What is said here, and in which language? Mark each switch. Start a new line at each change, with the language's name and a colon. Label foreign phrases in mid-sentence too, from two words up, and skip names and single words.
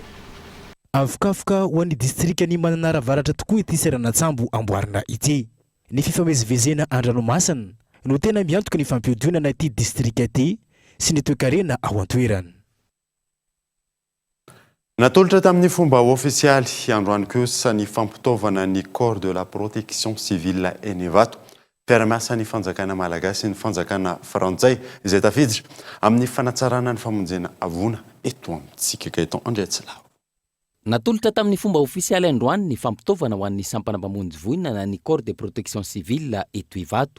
Malagasy: Avokafoka ho an'ny distrika ny mananara avaratra tokoa ity seranatsambo amboarina ity. Ny fifamezivezena an-dranomasina no tena miantoka ny fampiodonana ity distrika ity sy ny toe-karena ao an-toerana. Natolotra tamin'ny fomba ofisialy androany kosa ny fampitaovana ny
French: corps de la protection civile
Malagasy: Enevato. Fiara-miasa ny fanjakana malagasy sy ny fanjakana frantsay izay tafiditra amin'ny fanatsarana ny famonjena avona eto amintsika Gaëtan Andriatsilao. Natolotra tamin'ny fomba ofisialy androany ny fampitaovana ho an'ny sampana-mamonjy voina na ny
French: corps de protection civile
Malagasy: eto Ivato.